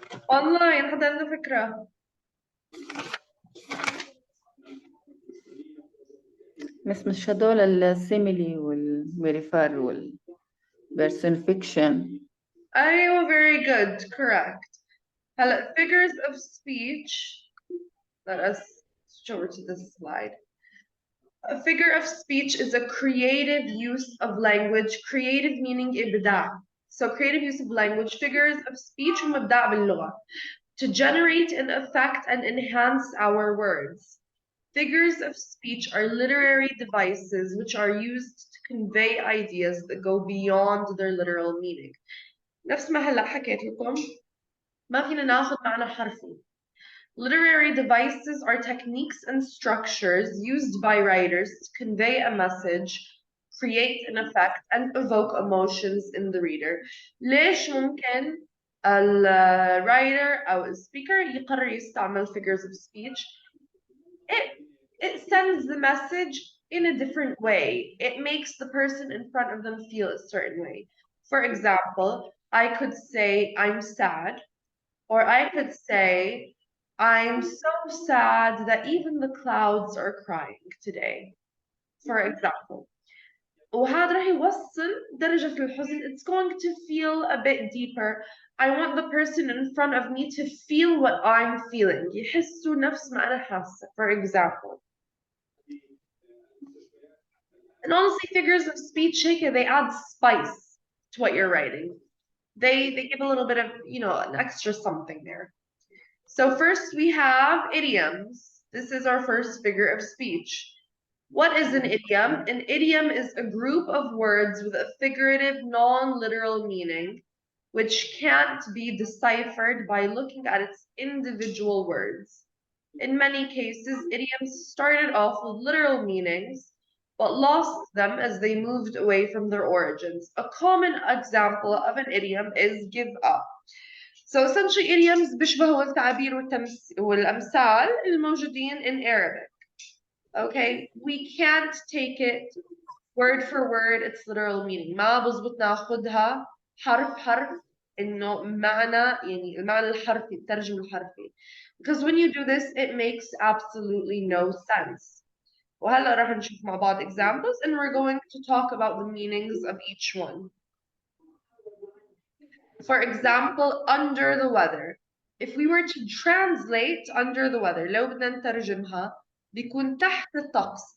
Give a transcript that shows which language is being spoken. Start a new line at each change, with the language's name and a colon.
Arabic: Online حدا عنده فكرة؟ مش هدول السيميلي والميريفار والبرسونفيكشن.
English: أيوة, very good, correct. هلا figures of speech. Let us switch over to this slide. A figure of speech is a creative use of language. Creative meaning إبداع. So creative use of language, figures of speech
Arabic: ومبدأ باللغة.
English: To generate an effect and enhance our words. Figures of speech are literary devices which are used to convey ideas that go beyond their literal meaning.
Arabic: نفس ما هلا حكيت لكم ما فينا ناخذ معنى حرفي.
English: Literary devices are techniques and structures used by writers to convey a message, create an effect, and evoke emotions in the reader.
Arabic: ليش ممكن writer أو speaker يقرر يستعمل
English: figures of speech? It sends the message in a different way. It makes the person in front of them feel a certain way. For example, I could say, I'm sad, or I could say, I'm so sad that even the clouds are crying today. For example.
Arabic: وهذا راح يوصل درجة الحزن.
English: It's going to feel a bit deeper. I want the person in front of me to feel what I'm feeling.
Arabic: يحسوا نفس ما أنا حاسة.
English: For example. And honestly, figures of speech, they add spice to what you're writing. They give a little bit of, an extra something there. So first we have idioms. This is our first figure of speech. What is an idiom? An idiom is a group of words with a figurative, non-literal meaning, which can't be deciphered by looking at its individual words. In many cases, idioms started off with literal meanings, but lost them as they moved away from their origins. A common example of an idiom is give up. So essentially idioms
Arabic: بيشبهوا التعابير والأمثال الموجودين
English: in Arabic. Okay, we can't take it word for word its literal meaning.
Arabic: ما بزبط ناخدها حرف حرف إنه معنى يعني المعنى الحرفي الترجمة الحرفي.
English: Because when you do this, it makes absolutely no sense.
Arabic: وهلا راح نشوف مع بعض
English: examples and we're going to talk about the meanings of each one. For example, under the weather. If we were to translate under the weather,
Arabic: لو بدنا نترجمها بيكون تحت الطقس.